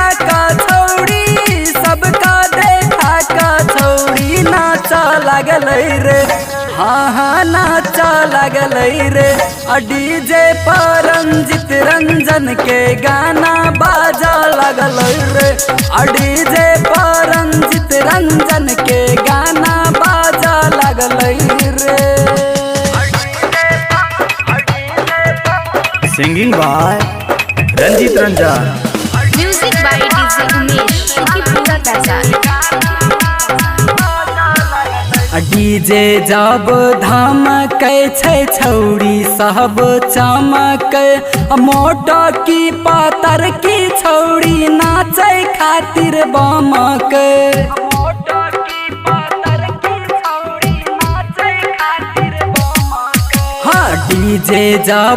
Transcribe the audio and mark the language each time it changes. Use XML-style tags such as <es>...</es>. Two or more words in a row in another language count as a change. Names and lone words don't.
<mai>का छौड़ी सबका देखा का छौड़ी नाचा लगल रे हाँ नाचा लगल रे डीजे पर रंजित रंजन के गाना बाजा लगल रे डीजे पर रंजित रंजन के गाना बाजा लगल रे</mai> <en>Singing by Ranjit Ranjan. Music by DJ Umesh, Shukipur Bazaar.</en> <mai>डीजे जब धमक छै छौड़ी सब चमक मोटा की पातर की छौड़ी नाचे खातिर बमक डीजे जब</mai>